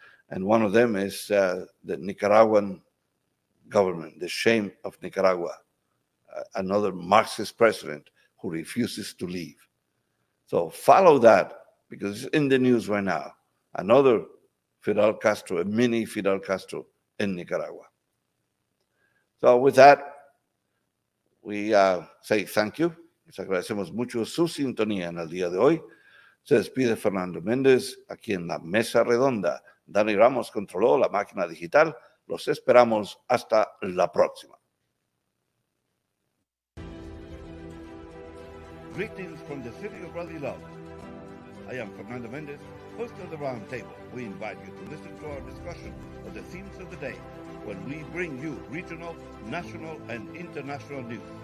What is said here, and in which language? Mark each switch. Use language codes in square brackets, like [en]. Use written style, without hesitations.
[en] And one of them is the Nicaraguan government, the shame of Nicaragua, another Marxist president who refuses to leave. So follow that, because it's in the news right now. Another Fidel Castro, a mini Fidel Castro in Nicaragua. So with that, we say thank you. [es] Les agradecemos mucho su sintonía en el día de hoy. Se despide Fernando Mendez aquí en la Mesa Redonda. Dani Ramos controló la máquina digital. Los esperamos hasta la próxima. [en] Greetings from the city of brotherly love. I am Fernando Mendez, host of the Roundtable. We invite you to listen to our discussion of the themes of the day when we bring you regional, national, and international news.